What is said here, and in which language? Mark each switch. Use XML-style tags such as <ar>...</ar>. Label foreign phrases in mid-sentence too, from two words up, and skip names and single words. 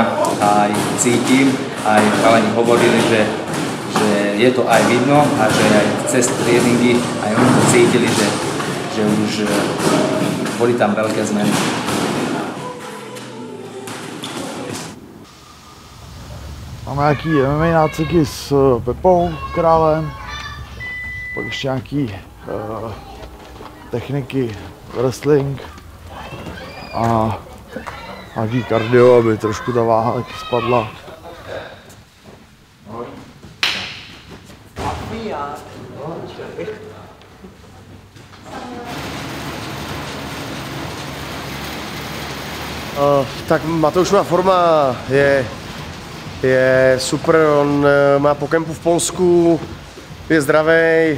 <sk>Aj cítim, aj chalani hovorili, že je to aj vidno a že aj cez tréningy aj oni to cítili, že už boli tam veľké zmeny.</sk> <cs>Máme nějaký MMA nácviky s Pepou Králem, pak ještě nějaký techniky, wrestling a nějaký kardio, aby trošku ta váha taky spadla. Tak Matoušova forma je super, on má po kempu v Polsku, je zdravý,</cs>